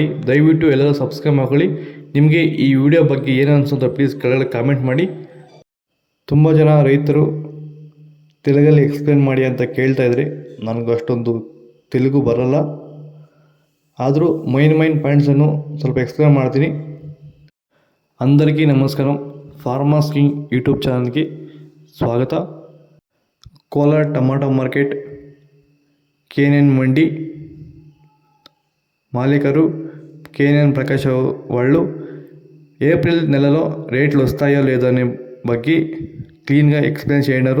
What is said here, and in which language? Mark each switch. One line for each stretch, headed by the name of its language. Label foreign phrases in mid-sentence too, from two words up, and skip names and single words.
Kannada: ದಯವಿಟ್ಟು ಎಲ್ಲರೂ ಸಬ್ಸ್ಕ್ರೈಬ್ ಮಾಡ್ಕೊಳ್ಳಿ. ನಿಮಗೆ ಈ ವಿಡಿಯೋ ಬಗ್ಗೆ ಏನು ಅನ್ಸುತ್ತೆ ಪ್ಲೀಸ್ ಕೆಳಗಡೆ ಕಾಮೆಂಟ್ ಮಾಡಿ. ತುಂಬ ಜನ ರೈತರು ತೆಲುಗಲ್ಲಿ ಎಕ್ಸ್ಪ್ಲೇನ್ ಮಾಡಿ ಅಂತ ಕೇಳ್ತಾ ಇದ್ರಿ. ನನಗೆ ಅಷ್ಟೊಂದು ತೆಲುಗು ಬರಲ್ಲ, ಆದರೂ
English: main points
Kannada: ಸ್ವಲ್ಪ ಎಕ್ಸ್ಪ್ಲೇನ್ ಮಾಡ್ತೀನಿ.
Telugu: అందరికీ నమస్కారం. ఫార్మర్స్ కింగ్
English: YouTube channel
Telugu: స్వాగత. కోలార్ టమాటా మార్కెట్ KNN మండి మాలికరు KNN ప్రకాష్ వాళ్ళు ఏప్రిల్ నెలలో రేట్లు వస్తాయో లేదో అనే ಬಗ್ಗೆ
English: clean explain
Telugu: చేయడారు.